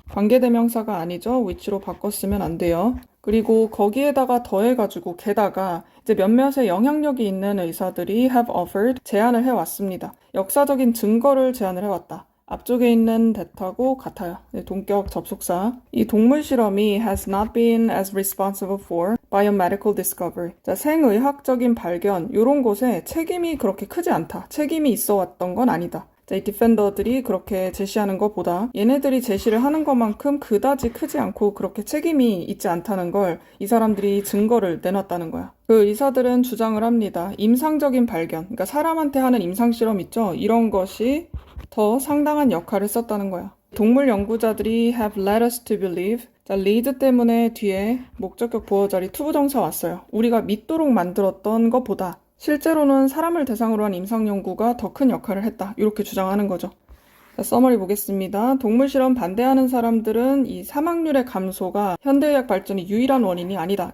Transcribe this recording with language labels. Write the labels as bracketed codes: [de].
[ko] 관계대명사가 아니죠. which로 바꿨으면 안 돼요. 그리고 거기에다가 더해가지고 게다가 이제 몇몇의 영향력이 있는 의사들이 [en] have offered [ko] 제안을 해왔습니다. 역사적인 증거를 제안을 해왔다. 앞쪽에 있는 that하고 같아요. 동격 접속사. 이 동물 실험이 [en] has not been as responsible for biomedical discovery. [ko] 자, 생의학적인 발견 이런 곳에 책임이 그렇게 크지 않다. 책임이 있어 왔던 건 아니다. 자, 이 디펜더들이 그렇게 제시하는 것보다 얘네들이 제시를 하는 것만큼 그다지 크지 않고 그렇게 책임이 있지 않다는 걸 이 사람들이 증거를 내놨다는 거야. 그 의사들은 주장을 합니다. 임상적인 발견, 그러니까 사람한테 하는 임상실험 있죠? 이런 것이 더 상당한 역할을 했었다는 거야. 동물 연구자들이 [en] have led us to believe. [ko] 자, lead 때문에 뒤에 목적격 보어 자리 투부정사 왔어요. 우리가 믿도록 만들었던 것보다 실제로는 사람을 대상으로 한 임상연구가 더 큰 역할을 했다. 이렇게 주장하는 거죠. 자, 서머리 보겠습니다. 동물 실험 반대하는 사람들은 이 사망률의 감소가 현대의학 발전의 유일한 원인이 아니다.